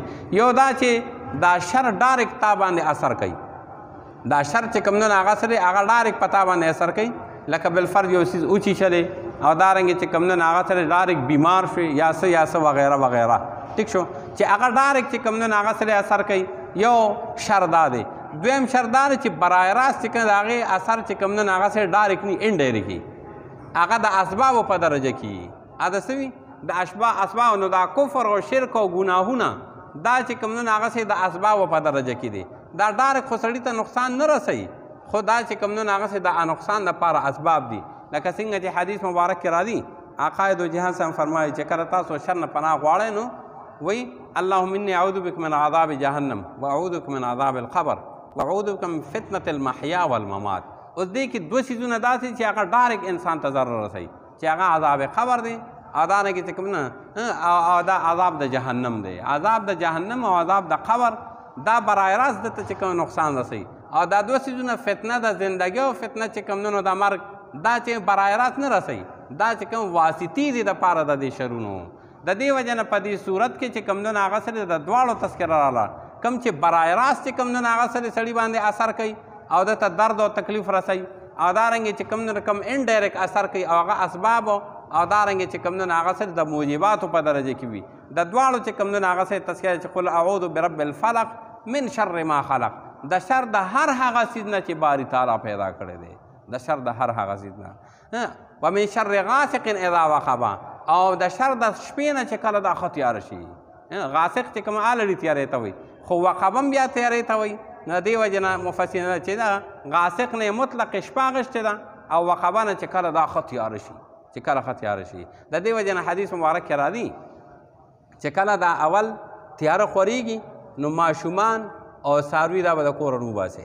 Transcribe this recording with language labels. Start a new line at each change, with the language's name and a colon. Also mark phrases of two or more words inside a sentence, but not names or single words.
Pashto: یو دا چې دا شر ډایرکټ تا باندې اثر کوي، دا شر چې کوم نه هغه سره هغه ډایرکټ په تا باندې اثر کوي، لکه بالفرض یو څیز وچیچلی او دارنګې چې کوم نه هغه سره ډایرکټ بیمار شوي یا څه وغیره وغیره، ټیک شو، چې هغه ډایرکټ چې کوم نه هغه سره اثر کوي. یو شر دا دی. دویم شر دا دی چې
Urdu: برای راست
Pashto: چې کوم د هغې اثر چې کوم نه هغه سره ډایرکټ نه انډایرکټ هغه د اسبابو په درجه کې هغه د څه وي د اسباب. نو دا کفر او شرک او ګناهونه دا چې کوم نه هغه سره د اسبابو په درجه کې دي، دا ډایرکټ خو سړي ته نقصان نه رسوي، خو دا چې کوم نه هغه سره د نقصان لپاره اسباب دي. لکه څنګه چې حدیث مبارک کې راځي
Persian: آقا دو جهان
Pashto: صاحب فرمایي چې کله تاسو شر نه پناه غواړئ نو وایي
Arabic: اللهم انی اعوذ بک من عذاب جهنم واعوذ بک من عذاب القبر واعوذ بک من فتنة المحیا والممات.
Pashto: اوس دې کې دوه څیزونه داسې چې هغه ډایرکټ انسان ته ضرر رسوي چې هغه عذاب قبر دی او دارنګې چې کوم نه او دا عذاب د جهنم دی. عذاب د جهنم او عذاب د قبر دا
Urdu: برای راست
Pashto: دته چې کوم نقصان رسوي او دا دوه څیزونه فتنه د زندګۍ او فتنه چې کوم نو د مرګ دا چې
Urdu: برای راست
Pashto: نه رسوي دا چې کوم واسطې دي د پاره د دې شرونو. د دې وجه نه په دې صورت کې چې کوم نو هغه سره د دواړو تذکره راغله کوم چې
Urdu: برای راست
Pashto: چې کوم نو هغه سره سړي باندې اثر کوي او دته درد او تکلیف رسوي او دارنګې چې کوم نو کوم انډایرکټ اثر کوي او هغه اسباب او دارنګې چې کوم نو هغه سره د موجباتو په درجه کې وي د دواړو چې کوم نو هغه سره تذکره چې
Arabic: قل اعوذ برب الفلق من شر ما خلق
Pashto: د شر د هر هغه څیز نه چې باری تعالی پیدا کړی دی د شر د هر هغه څیز نه
Arabic: و من شر غاسق اذا وقب
Pashto: او د شر د شپې نه چې کله دا ښه تیاره شي. غاسق چې کوم آلري تیارې ته وایي خو وقب هم بیا تیارې ته وایي نو دې وجې نه مفسرین چې دا غاسق نه مطلق شپه اخیستې ده او وقبه نه چې کله دا ښه تیاره شي چې کله ښه تیاره شي. د دې وجې نه حدیث مبارک کې راځي چې کله دا اول تیاره خورېږي نو ماشومان او څاروي دا به د کوره روباسي.